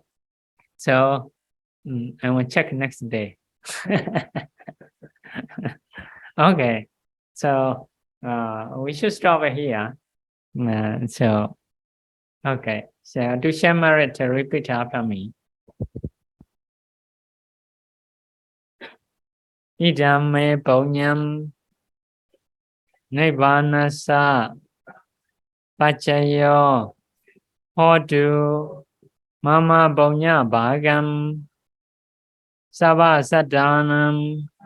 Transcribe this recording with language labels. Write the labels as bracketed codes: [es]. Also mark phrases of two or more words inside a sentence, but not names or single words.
[en] So I will check next day. Okay, so we should stop here. So okay, so to share merit, repeat after me. [pi] Idam me punyam nibbanasa pacayo hotu mama punya bhagam sabha sadanam